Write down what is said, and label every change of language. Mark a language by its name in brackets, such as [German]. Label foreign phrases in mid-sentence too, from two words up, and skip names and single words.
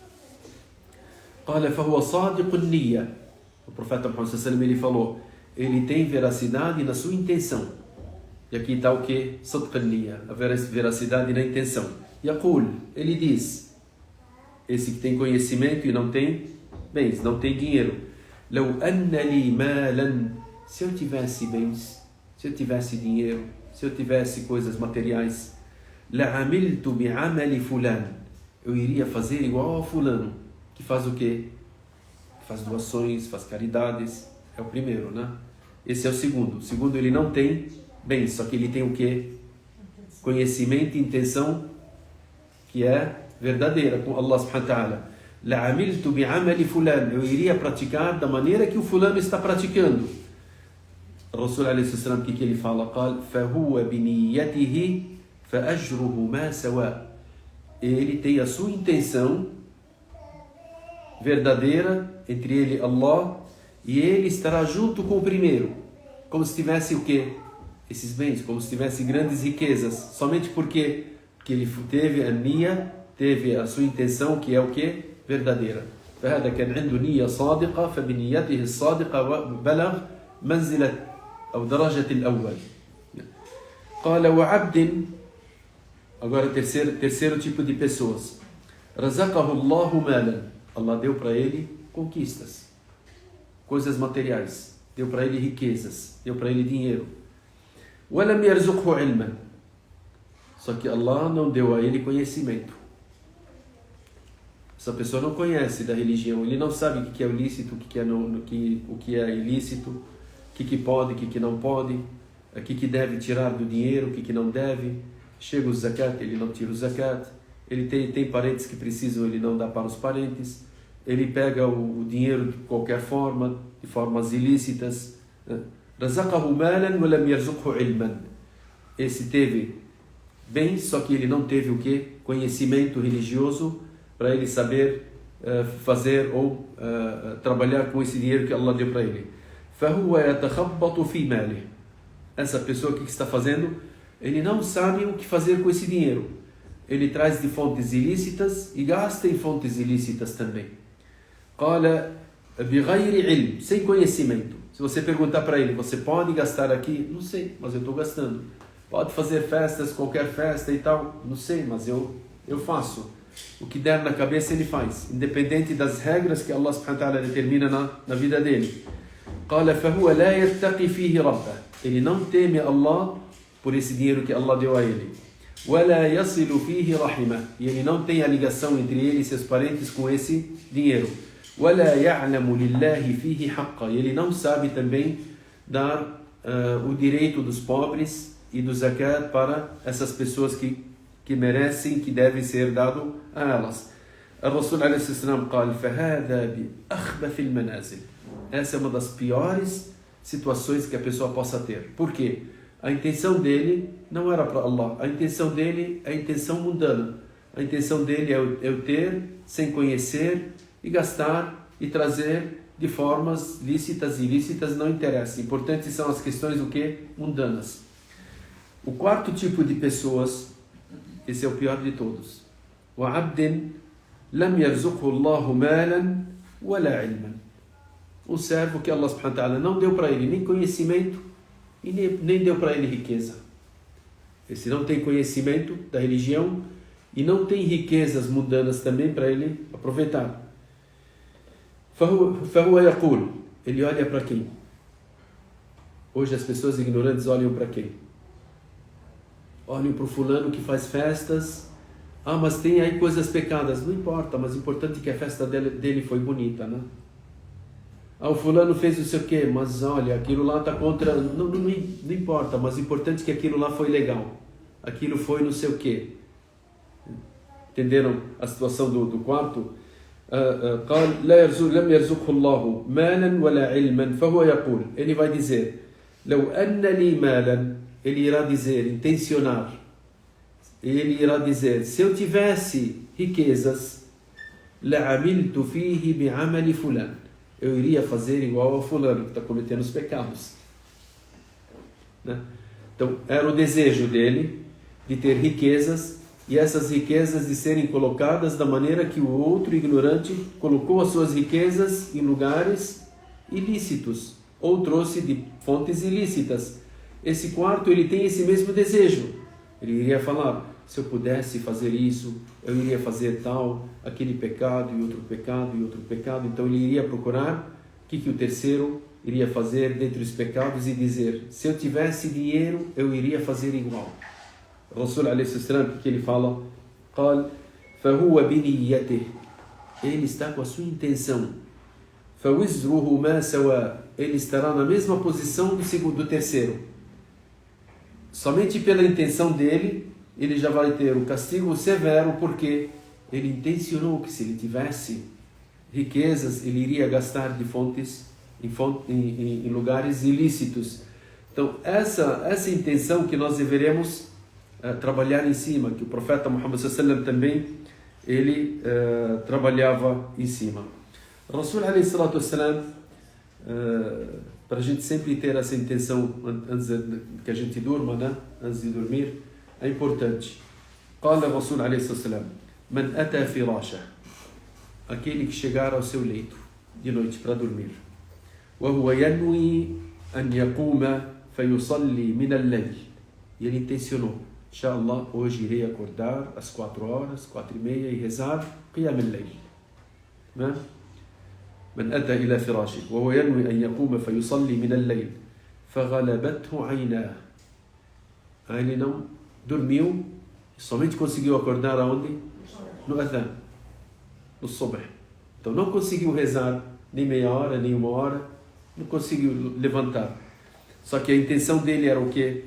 [Arabic] قال فهو صادق النية. [Portuguese] O profeta Muhammad [Arabic] صلى الله عليه وسلم [Portuguese] ele falou, ele tem veracidade na sua intenção. E aqui está o que? [Arabic] صدق النية, [Portuguese] a veracidade na intenção. يقول, ele diz, esse que tem conhecimento e não tem bens, não tem dinheiro. [Arabic] لو أن لي مالا, [Portuguese] se eu tivesse bens, se eu tivesse dinheiro, se eu tivesse coisas materiais, [Arabic] لعملت بعمل فلان, [Portuguese] eu iria fazer igual ao fulano, que faz o quê? Faz doações, faz caridades. É o primeiro, né? Esse é o segundo. O segundo, ele não tem bens, só que ele tem o quê? Conhecimento e intenção que é verdadeira com Allah [Arabic] سبحانه وتعالى. لَعَمِلْتُ بِعَمَلِ فُلَانٍ. [Portuguese] Eu iria praticar da maneira que o fulano está praticando. O Rasul a.s. o que ele fala? [Arabic] قال فَهُوَ بِنِيَّتِهِ فَأَجْرُهُ مَا سَوَاء. [Portuguese] Ele tem a sua intenção verdadeira entre ele e Allah, e ele estará junto com o primeiro, como se tivesse o quê? Esses bens, como se tivesse grandes riquezas, somente porque ele teve a niya, teve a sua intenção, que é o quê? Verdadeira. [Arabic] فهذا كان عنده نية صادقة فبنيته الصادقة بلغ منزلة أو درجة الأول. قال وعبد. [Portuguese] Agora terceiro tipo de pessoas. [Arabic] رزقه الله مالا. [Portuguese] Allah deu para ele conquistas, coisas materiais, deu para ele riquezas, deu para ele dinheiro. [Arabic] وَلَمْ يَرْزُقْهُ عِلْمًا. [Portuguese] Só que Allah não deu a ele conhecimento. Essa pessoa não conhece da religião, ele não sabe o que é lícito, o que é ilícito, o que pode, o que não pode, o que deve tirar do dinheiro, o que não deve. Chega o zakat, ele não tira o zakat. Ele tem parentes que precisam, ele não dá para os parentes. Ele pega o dinheiro de qualquer forma, de formas ilícitas. [Arabic] رَزَقَهُ مَالًا وَلَمْ يَرْزُقْهُ عِلْمًا. [Portuguese] Esse teve bem, só que ele não teve o quê? Conhecimento religioso para ele saber fazer ou trabalhar com esse dinheiro que Allah deu para ele. [Arabic] فَهُوَ يَتَخَبَّطُ فِي مَالِهِ. [Portuguese] Essa pessoa, o que está fazendo? Ele não sabe o que fazer com esse dinheiro. Ele traz de fontes ilícitas e gasta em fontes ilícitas também. [Arabic] قال بغير علم. [Portuguese] Sem conhecimento. Se você perguntar para ele, você pode gastar aqui? Não sei, mas eu estou gastando. Pode fazer festas, qualquer festa e tal? Não sei, mas eu faço. O que der na cabeça ele faz, independente das regras que Allah [Arabic] سبحانه وتعالى [Portuguese] determina na vida dele. [Arabic] قال فهو لا يتقي فيه ربه. [Portuguese] Ele não teme Allah por esse dinheiro que Allah deu a ele. [Arabic] ولا يصل فيه رحمه. [Portuguese] E ele não tem a ligação entre ele e seus parentes com esse dinheiro. [Arabic] ولا يعلم لله فيه حقا. [Portuguese] E ele não sabe também dar o direito dos pobres e do zakat para essas pessoas que merecem, que devem ser dado a elas. O Rasul a.s. [Arabic] قال فهذا بأخبث المنازل. [Portuguese] Essa é uma das piores situações que a pessoa possa ter. Por quê? A intenção dele não era para Allah. A intenção dele é a intenção mundana. A intenção dele é o ter, sem conhecer, e gastar e trazer de formas lícitas e ilícitas, não interessa. Importantes são as questões o quê? Mundanas. O quarto tipo de pessoas, esse é o pior de todos. [Arabic] وَعَبْدٍ لَمْ يَرْزُقْهُ اللَّهُ مَالًا وَلَا عِلْمًا. [Portuguese] Um servo que Allah [Arabic] سبحانه وتعالى [Portuguese] não deu para ele nem conhecimento e nem deu para ele riqueza. Esse não tem conhecimento da religião e não tem riquezas mundanas também para ele aproveitar. [Arabic] فهو يقول. [Portuguese] Ele olha para quem? Hoje as pessoas ignorantes olham para quem? Olham para o fulano que faz festas. Ah, mas tem aí coisas pecadas. Não importa, mas o importante é que a festa dele foi bonita, né? Ah, o fulano fez não sei o quê, mas olha, aquilo lá está contra... Não importa, mas o importante é que aquilo lá foi legal. Aquilo foi não sei o quê. Entenderam a situação do quarto? [Arabic] قال لم يرزقه الله مالا ولا علما فهو يقول. [Portuguese] Ele vai dizer [Arabic] لو أن لي مالا. [Portuguese] Ele irá dizer, intencionar. Ele irá dizer, se eu tivesse riquezas, [Arabic] لعملت فيه بعمل فلان. [Portuguese] Eu iria fazer igual ao fulano que está cometendo os pecados. Né? Então, era o desejo dele de ter riquezas, e essas riquezas de serem colocadas da maneira que o outro ignorante colocou as suas riquezas em lugares ilícitos, ou trouxe de fontes ilícitas. Esse quarto, ele tem esse mesmo desejo. Ele iria falar, se eu pudesse fazer isso, eu iria fazer tal, aquele pecado e outro pecado e outro pecado. Então ele iria procurar o que o terceiro iria fazer dentre os pecados e dizer, se eu tivesse dinheiro, eu iria fazer igual. O Rasul a.s. que ele fala, [Arabic] قال فهو بنيته. [Portuguese] Ele está com a sua intenção. [Arabic] فوزره ما سوى. [Portuguese] Ele estará na mesma posição do terceiro. Somente pela intenção dele, ele já vai ter o castigo severo, porque ele intencionou que se ele tivesse riquezas, ele iria gastar de em lugares ilícitos. Então, essa intenção que nós deveremos trabalhar em cima, que o profeta Muhammad sallallahu também, ele trabalhava em cima. O [Arabic] رسول عليه الصلاة والسلام, [Portuguese] para a gente sempre ter essa intenção antes que a gente durma, né? Antes de dormir, é importante. [Arabic] قال رسول عليه الصلاة والسلام, من أتى فراشه, [Portuguese] aquele que chegar ao seu leito de noite para dormir, [Arabic] وهو ينوي أن يقوم فيصلي من الليل, [Portuguese] e ele intencionou, inshallah, hoje irei acordar às 4 horas, 4:30 e rezar [Arabic] قيام الليل. من أتى إلى فراشه وهو ينوي أن يقوم فيصلي من الليل فغلبته عيناه. [Portuguese] Ele não dormiu, somente conseguiu acordar aonde? No adhan, no subh. Então não conseguiu rezar nem meia hora, nem 1 hora, não conseguiu levantar. Só que a intenção dele era o quê?